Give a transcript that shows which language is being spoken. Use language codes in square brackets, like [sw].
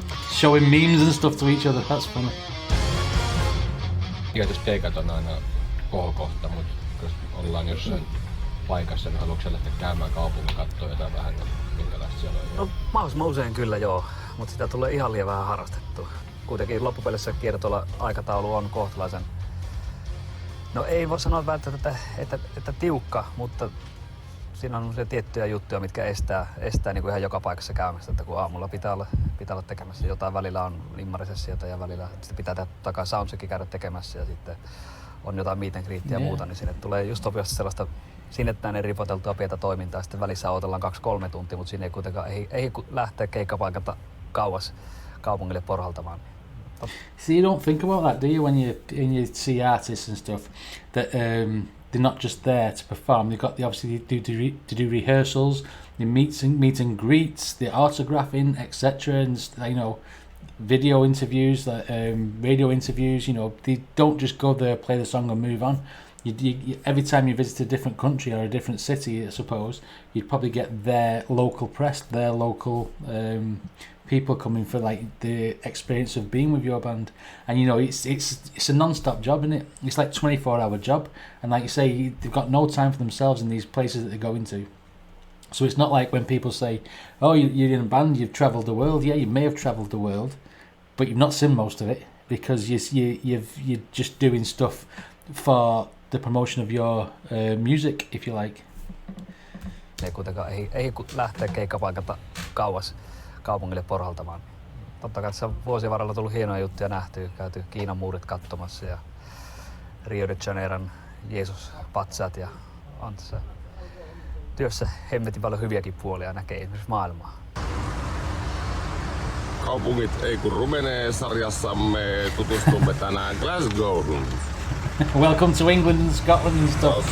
[en] Showing memes and stuff to each other, that's funny. [fi] Tietysti keikat on aina kohokohta, mutta jos ollaan jossain paikassa, niin haluatko sä lähteä käymään kaupungin katsoa jotain vähän, minkälaista siellä on? No mahdollisimman usein kyllä joo, mutta sitä tulee ihan liian vähän harrastettua. Kuitenkin loppupelissä kiertoilla aikataulu on kohtalaisen, no ei voi sanoa välttämättä, että tiukka, mutta siinä on se tiettyjä juttuja, mitkä estää niin kuin ihan joka paikassa käymästä, että kun aamulla pitää olla tekemässä jotain, välillä on limmarisessiota ja välillä sitten pitää takaa soundcheckin käydä tekemässä ja sitten on jotain meet and greetia ja muuta, niin sinne tulee just sopivasti sellaista sinne tänne ripoteltua pientä toimintaa, sitten välissä odotellaan 2-3 tuntia, mutta siinä ei kuitenkaan ei lähteä keikkapaikalta kauas kaupungille porhaltamaan. [en] So you don't think about that, do you, when you see artists and stuff, that they're not just there to perform. They've got obviously to do rehearsals, the meet and greets, the autographing, etc. And you know, video interviews, radio interviews. You know, they don't just go there, play the song, and move on. You, every time you visit a different country or a different city, I suppose, you'd probably get their local press, their local people coming for like the experience of being with your band. And you know, it's a non-stop job, isn't it? It's like 24-hour job, and like you say, they've got no time for themselves in these places that they go into. So it's not like when people say, "Oh, you're in a band, you've travelled the world." Yeah, you may have travelled the world, but you've not seen most of it. because you're just doing stuff for the promotion of your music, if you like. [fi] Ei lähteä keikkapaikalta kauas kaupungille porhaltamaan. Totta kai tässä on vuosien varrella tullut hienoja juttuja nähtyä. Käyty Kiinan muurit katsomassa ja Rio de Janeiron Jeesus-patsaat ja on tässä työssä hemmetin paljon hyviäkin puolia näkee esimerkiksi maailmaa. Kaupungit ei kun rumenee -sarjassamme tutustumme tänään Glasgowhun. [en] Welcome to England and Scotland and stuff.